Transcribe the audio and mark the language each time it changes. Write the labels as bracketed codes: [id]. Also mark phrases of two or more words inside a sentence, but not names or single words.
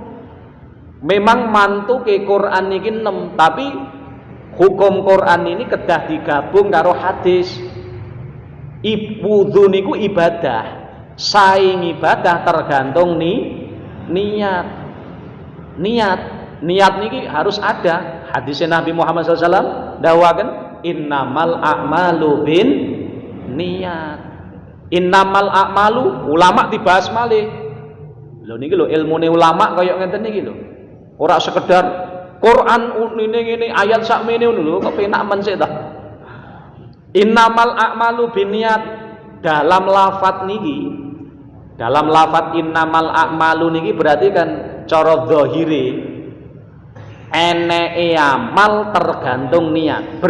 [jv] Memang mantuke Quran niki 6, tapi hukum Quran ini kedah digabung karo hadis. Wudu niku ibadah, saing ibadah tergantung niat niki harus ada. [id] Hadisnya Nabi Muhammad SAW dawakan [ar] إنما الأعمال بالنية. إنما الأعمال, [jv] ulama dibahas malih. Lho niki lho ilmune ulama kaya ngeten niki lho. Ora sekedar Quran ngene ayat sakmene ngono lho, kok penak men sik ta. [ar] إنما الأعمال بالنية, [jv] dalam lafat [ar] إنما الأعمال [jv] niki berarti kan cara zahire eneke amal tergantung niat.